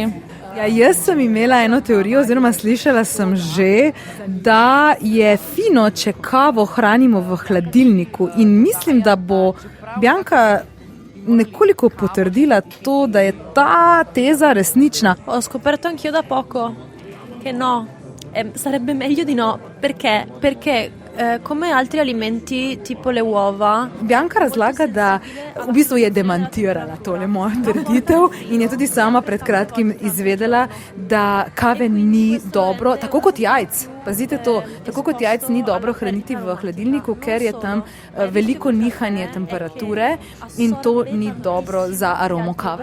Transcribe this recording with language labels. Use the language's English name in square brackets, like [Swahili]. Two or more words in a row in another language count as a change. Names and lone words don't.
[Slovenian] Ja, jaz sem imela eno teorijo, oziroma slišala sem že, da je fino, če kavo hranimo v hladilniku, in mislim, da bo Bianca nekoliko potrdila to, da je ta teza resnična. [Italian] Ho scoperto anch'io da poco che no, sarebbe meglio di no. Perché? Perché come altri alimenti tipo le uova. [Slovenian] Bianca razlaga, da v bistvu je demantirala tole mojo trditev in je tudi sama pred kratkim izvedela, da kave ni dobro, tako kot jajc. Pazite to, tako kot jajc ni dobro hraniti v hladilniku, ker je tam veliko nihanje temperature in to ni dobro za aromo kave.